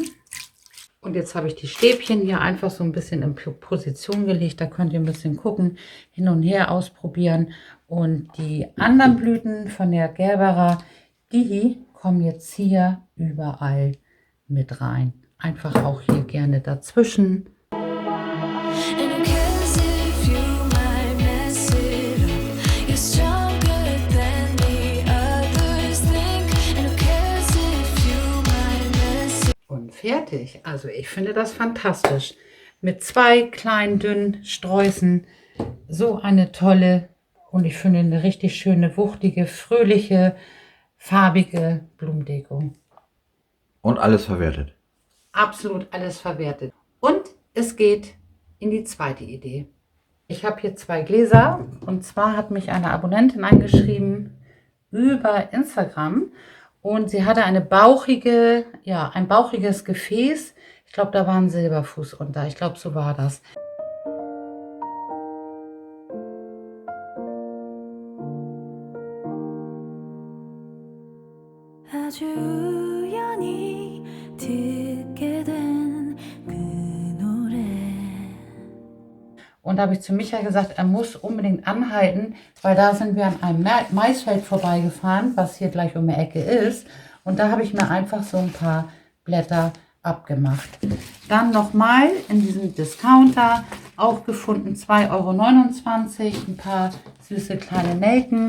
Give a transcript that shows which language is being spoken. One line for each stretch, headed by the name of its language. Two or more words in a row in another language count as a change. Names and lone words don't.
German: Und jetzt habe ich die Stäbchen hier einfach so ein bisschen in Position gelegt. Da könnt ihr ein bisschen gucken, hin und her ausprobieren. Und die anderen Blüten von der Gerbera, die kommen jetzt hier überall mit rein. Einfach auch hier gerne dazwischen.
English: And who cares if you might mess it up? You're stronger than the others think. And who cares if you might mess it up?
German: Und fertig. Also ich finde das fantastisch. Mit 2 kleinen, dünnen Sträußen so eine tolle und ich finde eine richtig schöne, wuchtige, fröhliche, farbige Blumendeko. Und alles verwertet. Absolut alles verwertet. Und es geht in die zweite Idee. Ich habe hier 2 Gläser und zwar hat mich eine Abonnentin angeschrieben über Instagram und sie hatte ein bauchiges Gefäß. Ich glaube, da war ein Silberfuß unter. Ich glaube, so war das.
Korean: 아주 우연히 듣게 된 그 노래.
German: Und da habe ich zu Micha gesagt, er muss unbedingt anhalten, weil da sind wir an einem Maisfeld vorbeigefahren, was hier gleich um die Ecke ist. Und da habe ich mir einfach so ein paar Blätter abgemacht. Dann nochmal in diesem Discounter auch gefunden, 2,29 Euro, ein paar süße kleine Nelken.